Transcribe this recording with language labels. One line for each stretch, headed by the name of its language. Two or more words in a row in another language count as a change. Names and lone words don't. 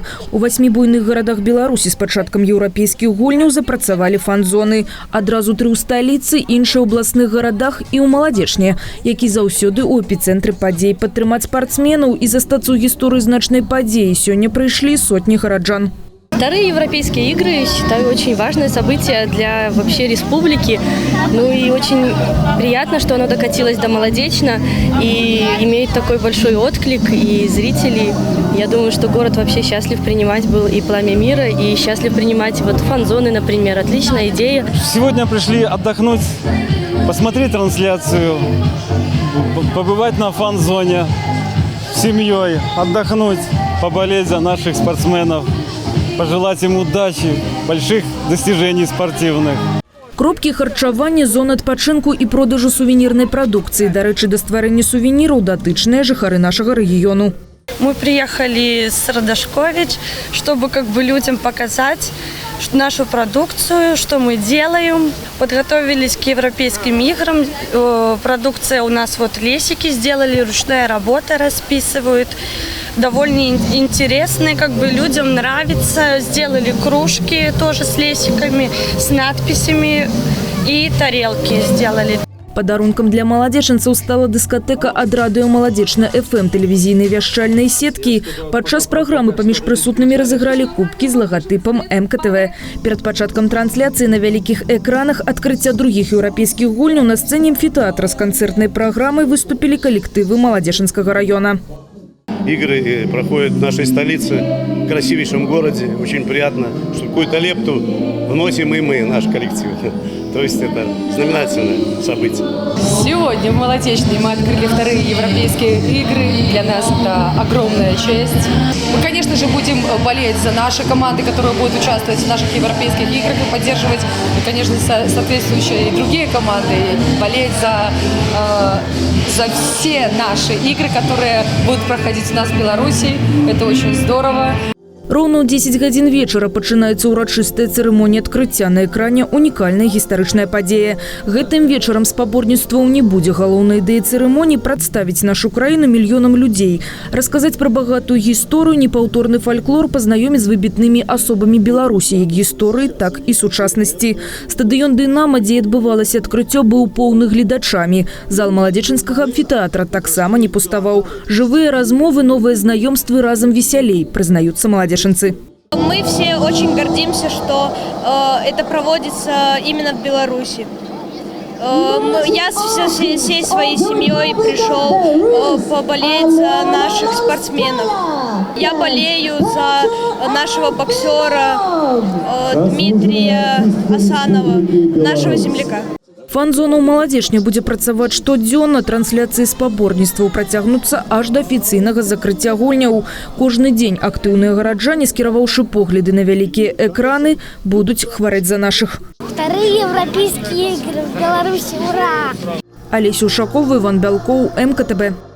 Belarusian: У 8 буйных гарадах Беларусі з пачаткам еўрапейскіх гульняў запрацавалі фан-зоны. Адразу 3 ў сталіцы, іншыя ў абласных гарадах і ў маладзечне, які заўсёды ў эпіцэнтры падзей. Падтрымаць спартсменаў і застацца ў гісторыі значнай падзеі сёння прыйшлі сотні гараджан.
Russian: Вторые европейские игры, считаю, очень важное событие для вообще республики. Ну и очень приятно, что оно докатилось до Молодечно и имеет такой большой отклик и зрителей. Я думаю, что город вообще счастлив принимать был и Пламя мира, и счастлив принимать вот фан-зоны, например. Отличная идея. Сегодня пришли отдохнуть, посмотреть трансляцию, побывать на фан-зоне с семьей, отдохнуть, поболеть за наших спортсменов. Пожелать им удачи, больших достижений спортивных.
Belarusian: Кропкі харчавання, зон адпачынку і продажу сувенірнай прадукцыі. Дарэчы, да стварэння сувеніраў датычныя жыхары нашага рэгіёну.
Russian: Мы приехали с Радашкович, чтобы людям показать нашу продукцию, что мы делаем. Подготовились к европейским играм. Продукция у нас лесики сделали, ручная работа расписывают. Довольно интересные, людям нравится. Сделали кружки тоже с лесиками, с надписями и тарелки сделали.
Belarusian: Падарункам для маладзечынцаў стала дыскатэка ад радыё «Маладзечна ФМ» тэлевізійнай вяшчальнай сеткі. Падчас праграмы паміж прысутнымі разыгралі кубкі з лагатыпам МКТВ. Перад пачаткам трансляцыі на вялікіх экранах адкрыцця другіх еўрапейскіх гульняў на сцэне амфітэатра з канцэртнай праграмай выступілі калектывы Маладзечынскага района.
Russian: Игры проходят в нашей столице, в красивейшем городе. Очень приятно, что какую-то лепту вносим и мы, наш коллектив. То есть это знаменательное событие. Сегодня в Молодечной мы открыли вторые европейские игры. Для нас это огромная честь. Мы, конечно же, будем болеть за наши команды, которые будут участвовать в наших европейских играх и поддерживать, конечно, соответствующие и другие команды. Болеть за все наши игры, которые будут проходить у нас в Беларуси. Это очень здорово.
Belarusian: Роўна ў 10 гадзін вечара пачынаецца ўрачыстая цырымонія адкрыцця. На экране унікальная гістарычная падзея. Гэтым вечарам спаборніцтваў не будзе. Галоўнай ідэяй цырымоніі прадставіць нашу краіну мільёнам людзей. Расказаць пра багатую гісторыю, непаўторны фальклор, пазнаёміць з выбітнымі асобамі Беларусі, як гісторыі, так і сучаснасці. Стадыён «Дынамо», дзе адбывалася адкрыццё, быў поўны гледачамі. Зал маладзечынскага амфітэатра таксама не пуставаў. Жывыя размовы, новыя знаёмствы, разам весялей, прызнаюцца маладзечынцы.
Russian: Мы все очень гордимся, что это проводится именно в Беларуси. Я всей своей семьей пришел поболеть за наших спортсменов. Я болею за нашего боксера Дмитрия Асанова, нашего земляка.
Belarusian: Фан-зона ў Маладзечне будзе працаваць штодзённа. Трансляцыі спаборніцтваў працягнуцца аж да афіцыйнага закрыцця гульняў. Кожны дзень актыўныя гараджане, скіраваўшы погляды на вялікія экраны, будуць хварэць за нашых.
Russian: Вторые европейские игры в Беларуси. Ура! Алеся Ушакова, Иван Белков, МКТБ.